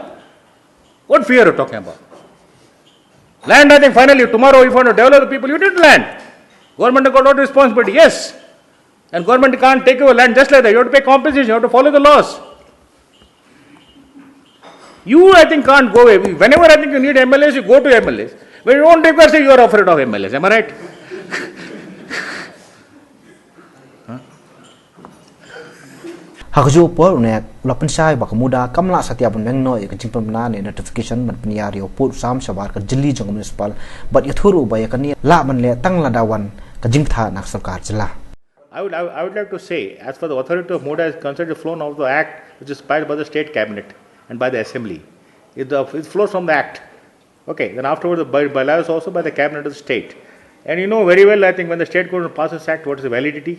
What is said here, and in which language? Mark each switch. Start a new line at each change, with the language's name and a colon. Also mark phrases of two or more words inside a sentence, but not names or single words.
English: What fear are you talking about? Land, I think finally tomorrow if you want to develop the people, you need land. Government has got no responsibility, yes. And government can't take your land just like that. You have to pay compensation, you have to follow the laws. You, I think, can't go away. Whenever I think you need MLAs, you go to MLAs. When you don't request, you are afraid of MLAs. Am I right?
Khasi: Hakju por ne lapan sai bak muda kamla satya bun meng no e jingpam na ne notification man pniya rio put sam shabar ka jilli jong municipal but yathuru ba yakani la man le tang la dawan ka jingtha nak sarkar jila.
English: I would like to say, as far as the authority of MUDA is concerned, it flown out of the act which is passed by the state cabinet and by the assembly. It flows from the act. Okay, then afterwards the bylaws also by the cabinet of the state. And you know very well, I think when the state government passes act, what is the validity?